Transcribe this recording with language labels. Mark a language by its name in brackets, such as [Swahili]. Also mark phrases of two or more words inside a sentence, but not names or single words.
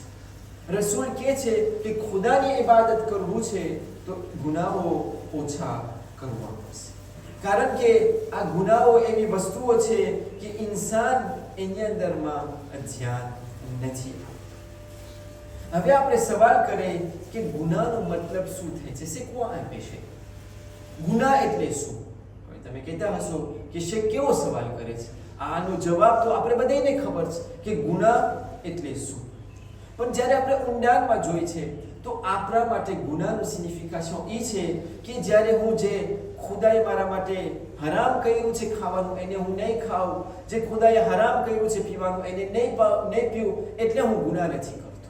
[Gujarati] રસૂલ કહે છે કે ખુદાની ઇબાદત કરવું છે તો ગુનાહો ઓછા કરવા પડશે. કારણ કે આ ગુનાહો એવી વસ્તુઓ છે કે ઇન્સાન એની અંદરમાં ધ્યાન નથી. હવે આપણે સવાલ કરીએ કે ગુનાનો મતલબ શું થાય છે? [French] c'est quoi un péché? [Gujarati] ગુનાહ એટલે શું? તમે કહેતા હશો કે શેખ કેવો સવાલ કરે છે? આનો જવાબ તો આપણે બધાને ખબર છે કે ગુનાહ એટલે શું. પણ જ્યારે આપણે ઊંડાણમાં જોઈએ છે તો આપણા માટે ગુનાહનું સિગ્નિફિકેશન એ છે કે જ્યારે હું જે ખુદાએ મારા માટે હરામ કર્યું છે ખાવાનું એને હું નહીં ખાઉં, જે ખુદાએ હરામ કર્યું છે પીવાનું એને નહીં પીવું, એટલે હું ગુનાહ નથી કરતો.